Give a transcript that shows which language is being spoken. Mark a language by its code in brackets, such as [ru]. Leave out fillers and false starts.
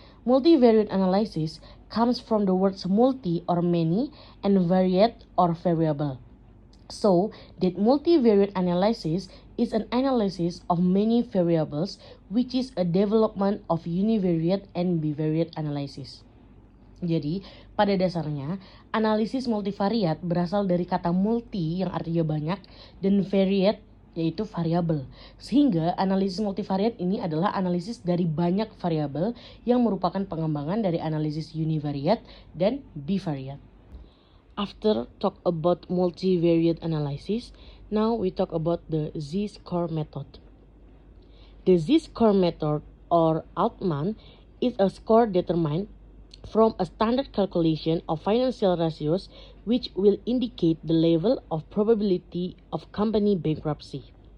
[en] Multivariate analysis comes from the words multi or many and variate or variable. So that multivariate analysis is an analysis of many variables, which is a development of univariate and bivariate analysis. [id] Jadi, pada dasarnya, analisis multivariat berasal dari kata multi yang artinya banyak dan variate yaitu variabel. Sehingga analisis multivariat ini adalah analisis dari banyak variabel yang merupakan pengembangan dari analisis univariate dan bivariate. [en] After talk about multivariate analysis, now we talk about the Z-score method. The Z-score method or Altman is a score determined from a standard calculation of financial ratios which will indicate the level of probability of company bankruptcy.